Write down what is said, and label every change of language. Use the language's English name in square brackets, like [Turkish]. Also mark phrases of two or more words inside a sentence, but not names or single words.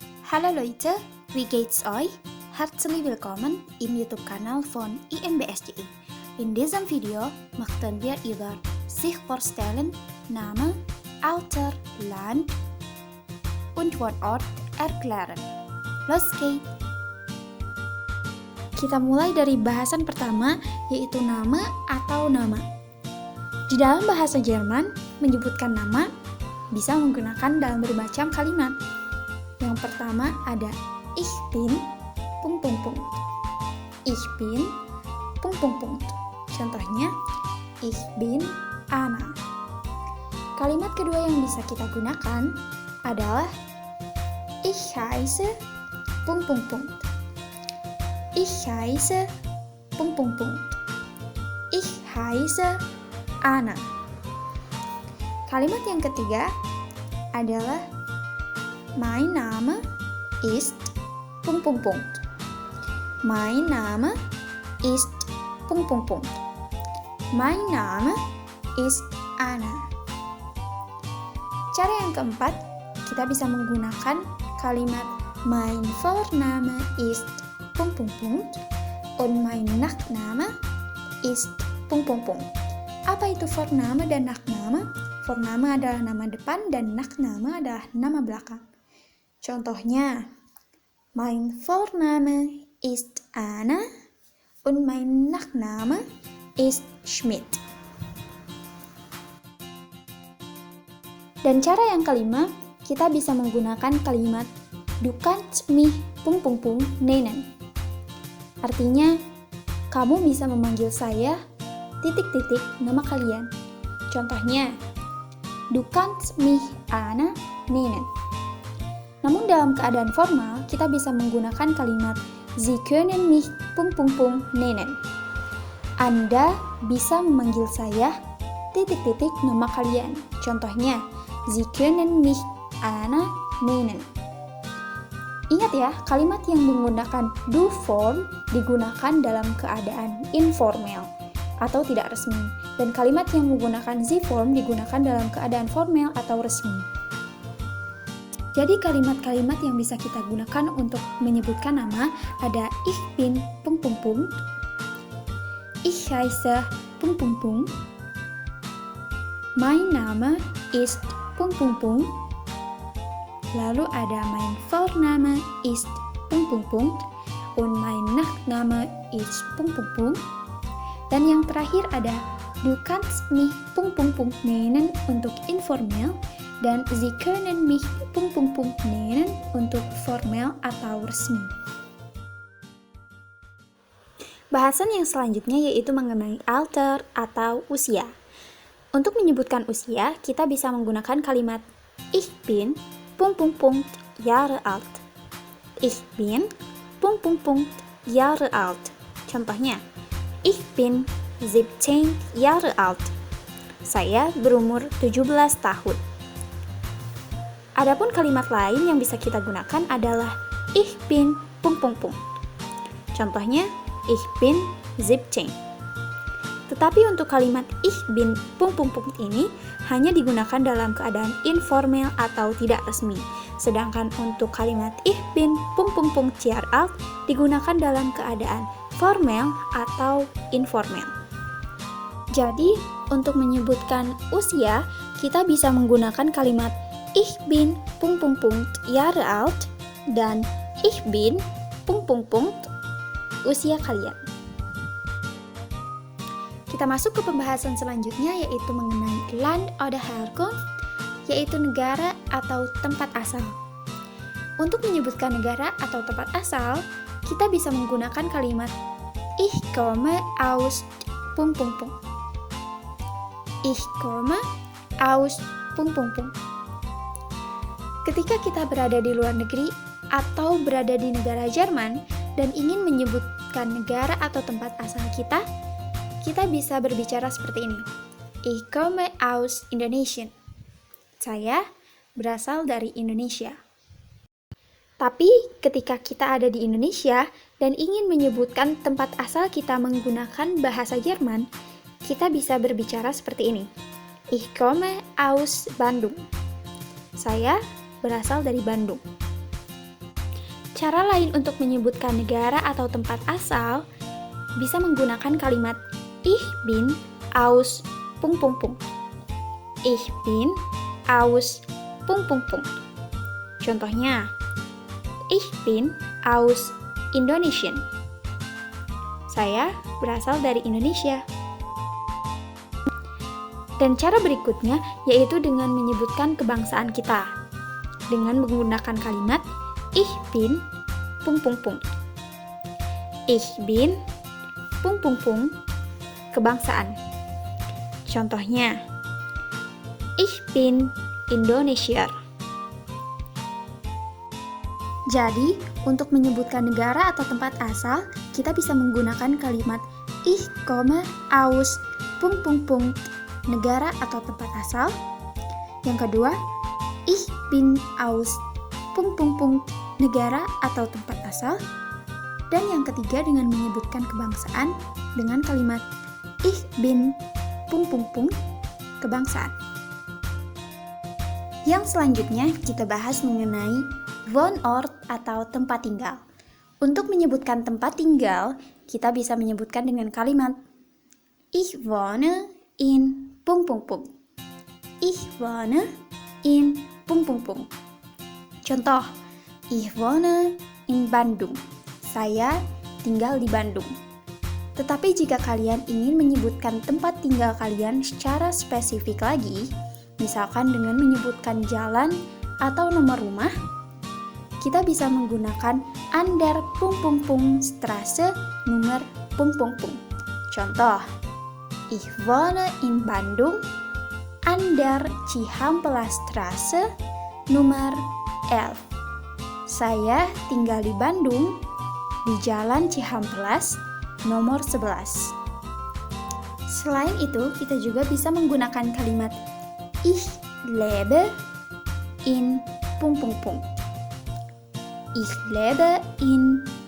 [German] Hallo Leute, wie geht's euch? Herzlich willkommen im YouTube-Kanal von IMBSJI. In diesem Video möchten wir über sich vorstellen, Name, Alter, Land und Wohnort erklären. Los geht's! [Indonesian] Kita mulai dari bahasan pertama, yaitu nama atau nama. Di dalam bahasa Jerman, menyebutkan nama bisa menggunakan dalam bermacam kalimat. Yang pertama ada [German] ich bin, ... Ich bin, ... Contohnya, ich bin Anna. [Indonesian] Kalimat kedua yang bisa kita gunakan adalah [German] ich heiße, ... Ich heiße, ... Ich heiße Anna. [Indonesian] Kalimat yang ketiga adalah [German] mein Name ist ... Mein Name ist ... Mein Name ist Anna. [Indonesian] Cara yang keempat, kita bisa menggunakan kalimat [German] mein Vorname ist ... und mein Nachname ist ... [Indonesian] Apa itu Vorname dan Nachname? Vorname adalah nama depan dan Nachname adalah nama belakang. Contohnya, [German] mein Vorname ist Anna und mein Nachname ist Schmidt. [Indonesian] Dan cara yang kelima, kita bisa menggunakan kalimat [German] du kannst mich ... nennen. [Indonesian] Artinya, kamu bisa memanggil saya ... nama kalian. Contohnya, [German] du kannst mich Anna nennen. [Indonesian] Namun dalam keadaan formal, kita bisa menggunakan kalimat [German] Sie können mich ... nennen. [Indonesian] Anda bisa memanggil saya ... nama kalian. Contohnya, [German] Sie können mich Anna nennen. [Indonesian] Ingat ya, kalimat yang menggunakan du form digunakan dalam keadaan informal atau tidak resmi, dan kalimat yang menggunakan sie form digunakan dalam keadaan formal atau resmi. Jadi kalimat-kalimat yang bisa kita gunakan untuk menyebutkan nama ada [German] ich bin ... Ich heiße ... Mein Name ist ... [Indonesian] Lalu ada [German] mein Vorname ist ... und mein Nachname ist ... [Indonesian] Dan yang terakhir ada [German] du kannst mich ... nennen [Indonesian] untuk informal dan [German] Sie können mich ... [Indonesian] nennen untuk formal atau resmi. Bahasan yang selanjutnya yaitu mengenai Alter atau usia. Untuk menyebutkan usia, kita bisa menggunakan kalimat [German] ich bin ... Jahre alt. Ich bin ... Jahre alt. Contohnya, ich bin 17 Jahre alt. [Indonesian] Saya berumur 17 tahun. Adapun kalimat lain yang bisa kita gunakan adalah [German] ich bin ... Contohnya, ich bin 17. [Indonesian] Tetapi untuk kalimat [German] ich bin [Indonesian] ... ini hanya digunakan dalam keadaan informal atau tidak resmi. Sedangkan untuk kalimat [German] ich bin ... Jahre alt [Indonesian] digunakan dalam keadaan formal atau informal. Jadi, untuk menyebutkan usia, kita bisa menggunakan kalimat [German] ich bin ... Jahre alt dan ich bin ... [Indonesian] usia kalian. Kita masuk ke pembahasan selanjutnya yaitu mengenai [German] Land oder Herkunft, [Indonesian] yaitu negara atau tempat asal. Untuk menyebutkan negara atau tempat asal, kita bisa menggunakan kalimat [German] ich komme aus ... Ich komme aus ... [Indonesian] Ketika kita berada di luar negeri atau berada di negara Jerman dan ingin menyebutkan negara atau tempat asal kita bisa berbicara seperti ini. [German] Ich komme aus Indonesien. [Indonesian] Saya berasal dari Indonesia. Tapi ketika kita ada di Indonesia dan ingin menyebutkan tempat asal kita menggunakan bahasa Jerman, kita bisa berbicara seperti ini. [German] Ich komme aus Bandung. [Indonesian] Saya berasal dari Bandung. Cara lain untuk menyebutkan negara atau tempat asal bisa menggunakan kalimat [German] Ich bin aus ... Ich bin aus ... Contohnya, Ich bin aus Indonesien. [Indonesian] Saya berasal dari Indonesia. Dan cara berikutnya yaitu dengan menyebutkan kebangsaan kita dengan menggunakan kalimat [German] Ich bin ... Ich bin ... [Indonesian] kebangsaan. Contohnya, [German] Ich bin Indonesier. [Indonesian] Jadi, untuk menyebutkan negara atau tempat asal, kita bisa menggunakan kalimat [German] Ich komme aus ... [Indonesian] negara atau tempat asal. Yang kedua, [German] Ich bin aus ... [Indonesian] negara atau tempat asal. Dan yang ketiga dengan menyebutkan kebangsaan dengan kalimat [German] Ich bin ... [Indonesian] kebangsaan. Yang selanjutnya kita bahas mengenai Wohnort atau tempat tinggal. Untuk menyebutkan tempat tinggal, kita bisa menyebutkan dengan kalimat [German] Ich wohne in ... Ich wohne in ... Contoh, Ich wohne in Bandung. [Indonesian] Saya tinggal di Bandung. Tetapi jika kalian ingin menyebutkan tempat tinggal kalian secara spesifik lagi, misalkan dengan menyebutkan jalan atau nomor rumah, kita bisa menggunakan [German] an der ... Straße Nummer ... Contoh, Ich wohne in Bandung an der Cihampelasstraße Nummer 11. [Indonesian] Saya tinggal di Bandung di Jalan Cihampelas nomor 11. Selain itu, kita juga bisa menggunakan kalimat [German] Ich lebe in ... Ich lebe in ...